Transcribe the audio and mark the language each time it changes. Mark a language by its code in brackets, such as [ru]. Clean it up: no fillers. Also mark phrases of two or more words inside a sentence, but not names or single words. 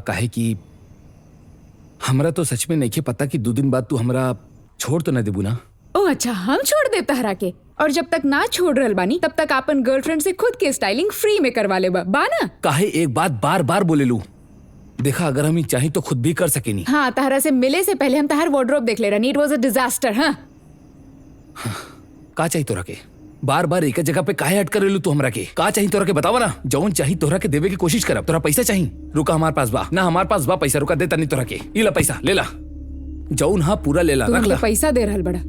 [bho] काहे कि हमरा तो सच में नहीं पता कि 2 दिन बाद तू हमरा छोड़ तो ना देबू ना। ओ अच्छा, हम छोड़ दे तहरा के। और जब तक ना छोड़ रहल बानी तब तक अपन गर्लफ्रेंड से खुद के स्टाइलिंग फ्री में करवा ले बा ना? काहे एक बात बार बार बोले लू? देखा, अगर हम चाहे तो खुद भी कर सकेनी। हाँ, तहरा से मिले से पहले हम तहर वार्डरोब देख ले रही। [en] It was a disaster. हाँ, [bho] का चाहिए तोरा के? बार बार एक जगह पे काहे अटक रेलू तू हमरा के? का चाहिए तोरा के बतावा ना। जौन चाहिए तोरा के देवे की कोशिश करब। तोरा पैसा चाहिए? रुका, हमार पास बा ना, हमार पास बा पैसा। रुका, देता नहीं तोरा के। ई ला पैसा, ले ला। जौन हाँ पूरा ले ला, तू रख हमके ला। पैसा दे रहल बड़ा?